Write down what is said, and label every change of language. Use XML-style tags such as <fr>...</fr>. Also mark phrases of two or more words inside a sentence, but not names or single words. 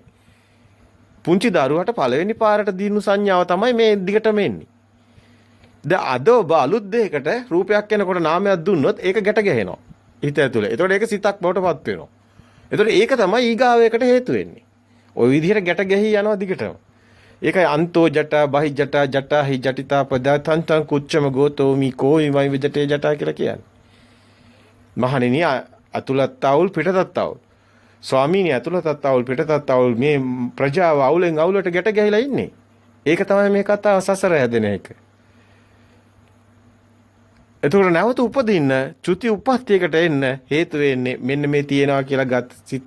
<si>පුංචි දරුවට පළවෙනි පාරට දිනු සංඥාව තමයි මේ දිගටම එන්නේ. දැන් අද ඔබ අලුත් දෙයකට රූපයක් එනකොට නාමයක් දුන්නොත් ඒක ගැට ගැහෙනවා. හිත ඇතුලේ. ඒතකොට ඒක සිතක් බවට පත් වෙනවා. ඒතකොට ඒක තමයි ඊගාවයකට හේතු වෙන්නේ. ওই විදිහට ගැට ගැහි යනවා දිගටම. ඒකයි</si> <pi>අන්තෝ ජට බහි ජට ජට හි ජටිතා පදාතං තං කුච්චම ගෝතෝ මි කෝයි වයි විජටේ ජට</pi> <si>කියලා කියන්නේ. මහණෙනි අතුලත් අවුල් පිටතත් අවුල්. ස්වාමීනි අතුලතත් අවුල් පිටතත් අවුල් මේ ප්‍රජාව අවුලෙන් අවුලට ගැට ගැහිලා ඉන්නේ. ඒක තමයි මේ කතාව සසර හැදෙන එක. එතකොට නැවත උපදින්න චුති උප්පත්තියකට එන්න හේතු වෙන්නේ මෙන්න මේ තියනවා කියලා ගත් සිත.</si>